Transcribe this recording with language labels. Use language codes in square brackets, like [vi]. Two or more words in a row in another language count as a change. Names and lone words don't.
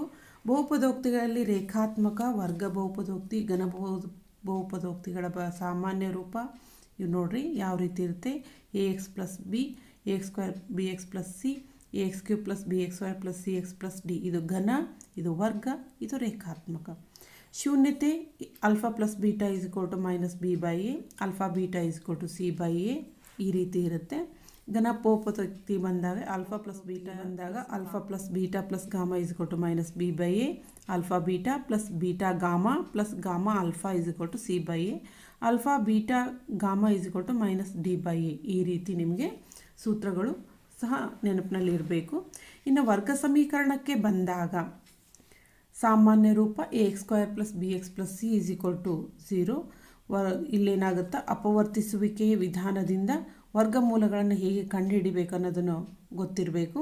[kn] ಬಹುಪದೋಕ್ತಿಗಳಲ್ಲಿ ರೇಖಾತ್ಮಕ, ವರ್ಗ ಬಹುಪದೋಕ್ತಿ, ಘನ ಬಹುಪದೋಕ್ತಿಗಳ ಸಾಮಾನ್ಯ ರೂಪ ಇವು ನೋಡ್ರಿ ಯಾವ ರೀತಿ ಇರುತ್ತೆ. [en] ax + b, ax² bx + c, ax³ + bxy + cx + d. [kn] ಇದು ಘನ, ಇದು ವರ್ಗ, ಇದು ರೇಖಾತ್ಮಕ. ಶೂನ್ಯತೆ α + β = -b/a, α β = c/a. ಈ ರೀತಿ ಇರುತ್ತೆ. ಘನ ಬಹುಪದೋಕ್ತಿ ಬಂದಾಗ α + β ಬಂದಾಗ α + β + ಗಾಮಾ = -b/a, α β + β ಗಾಮಾ + ಗಾಮಾ α = c/a, α β ಗಾಮಾ = -d/a. ಈ ರೀತಿ ನಿಮಗೆ ಸೂತ್ರಗಳು ಸಹ ನೆನಪಿನಲ್ಲಿ ಇರಬೇಕು. ಇನ್ನು ವರ್ಗ ಸಮೀಕರಣಕ್ಕೆ ಬಂದಾಗ ಸಾಮಾನ್ಯ ರೂಪ ax² + bx + c = 0. ಇಲ್ಲೇನಾಗುತ್ತಾ ಅಪವರ್ತಿಸುವಿಕೆಯ ವಿಧಾನದಿಂದ ವರ್ಗಮೂಲಗಳನ್ನು ಹೇಗೆ ಕಂಡುಹಿಡಿಬೇಕು ಅನ್ನೋದನ್ನು ಗೊತ್ತಿರಬೇಕು.